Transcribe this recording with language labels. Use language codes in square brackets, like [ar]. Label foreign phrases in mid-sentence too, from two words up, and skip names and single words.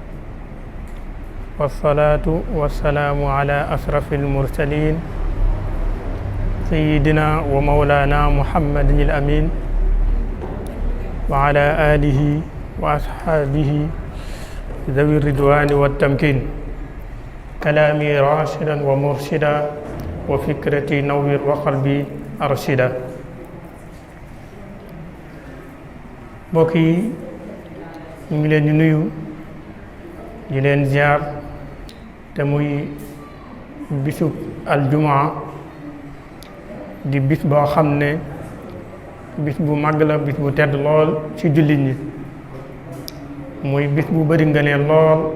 [ar] والصلاة والسلام على أشرف المرسلين سيدنا ومولانا محمد الأمين وعلى آله وأصحابه ذوي الرضوان والتمكين كلامي راشدا ومرشدا وفكرتي نور وقلبي أرشدا. [wo] mbokk yi ñu ngi leen di nuyu di leen ziar te muy bisub aljumaa di bis boo xam ne bis bu màgg la, bis bu tedd lool ci jullit ñi, muy bis bu bari ngëneel lool,